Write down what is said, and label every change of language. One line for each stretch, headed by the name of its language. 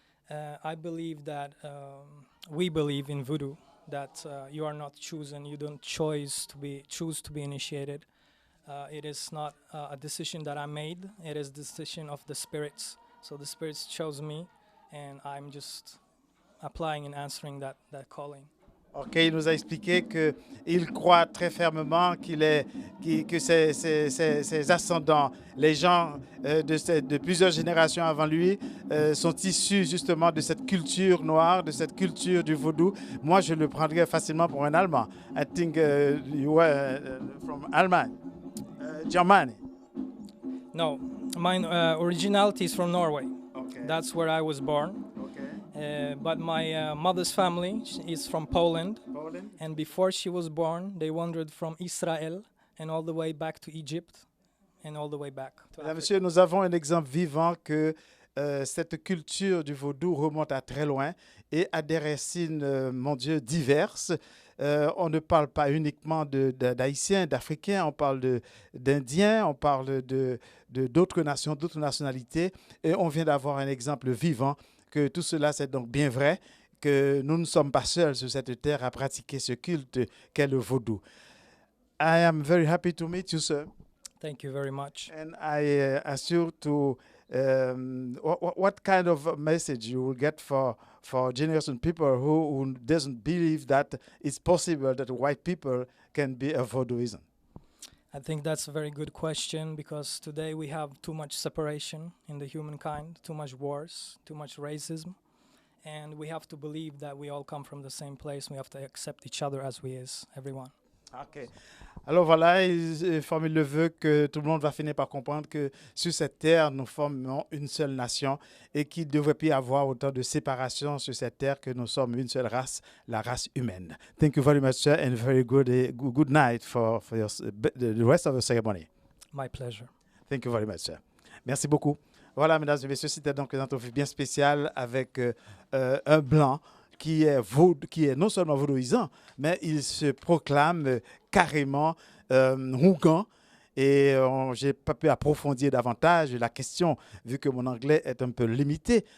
English: I believe that we believe in voodoo, that you are not chosen, you don't choose to be initiated. It is not a decision that I made, it is the decision of the spirits. So the spirits chose me, and I'm just applying and answering that calling.
French: Ok, il nous a expliqué qu'il croit très fermement que ses ascendants, les gens de plusieurs générations avant lui, sont issus justement de cette culture noire, de cette culture du vaudou. Moi, je le prendrais facilement pour un Allemand.
English: I think you were from Allemagne, Germany. No, my originality is from Norway. Okay. That's where I was born. But my mother's family is from Poland. And before she was born, they wandered from Israel and all the way back to Egypt and all the way back to Africa.
French: Monsieur, nous avons un exemple vivant que cette culture du vaudou remonte à très loin et a des racines, mon Dieu, diverses. On ne parle pas uniquement d'Haïtiens, d'Africains, on parle d'Indiens, on parle d'autres nations, d'autres nationalités. Et on vient d'avoir un exemple vivant que tout cela, c'est donc bien vrai, que nous ne sommes pas seuls sur cette terre à pratiquer ce culte qu'est le vaudou.
English: I am very happy to meet you, sir. Thank you very much. And I ask you to, what kind of message you will get for generation people who doesn't believe that it's possible that white people can be a voodooism? I think that's a very good question, because today we have too much separation in the humankind, too much wars, too much racism, And we have to believe that we all come from the same place. We have to accept each other as we is, everyone. OK.
French: Alors voilà, il formule le vœu que tout le monde va finir par comprendre que sur cette terre, nous formons une seule nation et qu'il ne devrait plus y avoir autant de séparation sur cette terre que nous sommes une seule race, la race humaine.
English: Thank you very much, sir, and very good night for the rest of the ceremony. My pleasure. Thank you very much, sir.
French: Merci beaucoup. Voilà, mesdames et messieurs, c'était donc une entrevue bien spéciale avec un blanc qui est non seulement vaudouisant, mais il se proclame carrément Rougan. Et je n'ai pas pu approfondir davantage la question, vu que mon anglais est un peu limité.